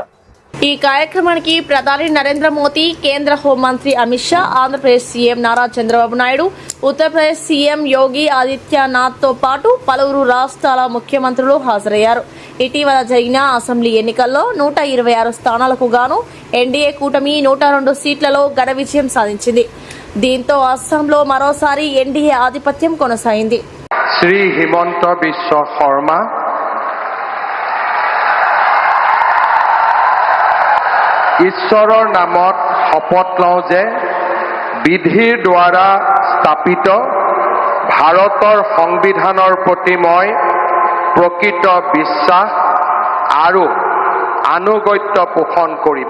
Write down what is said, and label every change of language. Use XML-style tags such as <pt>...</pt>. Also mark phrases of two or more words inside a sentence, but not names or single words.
<te>ఈ కార్యక్రమానికి ప్రధాని నరేంద్ర మోదీ, కేంద్ర హోంమంత్రి అమిత్ షా, ఆంధ్రప్రదేశ్ సీఎం నారా చంద్రబాబు నాయుడు, ఉత్తరప్రదేశ్ సీఎం యోగి ఆదిత్యనాథ్ తో పాటు పలువురు రాష్ట్రాల ముఖ్యమంత్రులు హాజరయ్యారు. ఇటీవల జరిగిన అసెంబ్లీ ఎన్నికల్లో 126 స్థానాలకు గాను ఎన్డీఏ కూటమి 102 సీట్లలో ఘన విజయం సాధించింది. దీంతో అస్సాంలో మరోసారి ఎన్డీఏ ఆధిపత్యం కొనసాగింది.</te> <as>শ্রী হিমন্ত বিশ্ব শৰ্মা ঈশ্বৰৰ নামত শপত লওঁ যে বিধিৰ দ্বাৰা স্থাপিত ভাৰতৰ সংবিধানৰ প্ৰতি মই প্ৰকৃত বিশ্বাস আৰু আনুগত্য পোষণ কৰিম।</as>